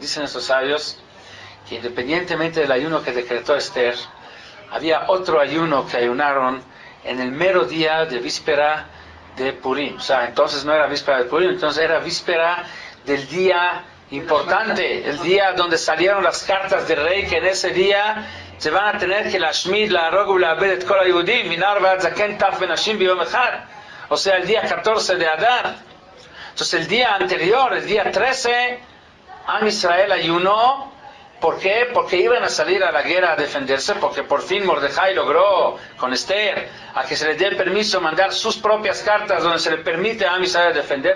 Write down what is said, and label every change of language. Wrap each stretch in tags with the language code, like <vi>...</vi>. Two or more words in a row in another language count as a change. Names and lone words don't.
<es>Dicen estos sabios que independientemente del ayuno que decretó Esther, había otro ayuno que ayunaron en el mero día de víspera de Purim. O sea, entonces no era víspera de Purim, entonces era víspera del día importante, el día donde salieron las cartas del rey, que en ese día se van a tener que</es> <he>להשמיד, להרוג ולאבד את כל היהודים, מנער ועד זקן, טף ונשים ביום אחד.</he> <es>O sea, el día 14 de Adar. Entonces el día anterior, el día 13, Am Israel ayunó. ¿Por qué? Porque iban a salir a la guerra a defenderse, porque por fin Mordejai logró con Esther a que se le dé permiso mandar sus propias cartas donde se le permite a Am Israel defender.</es>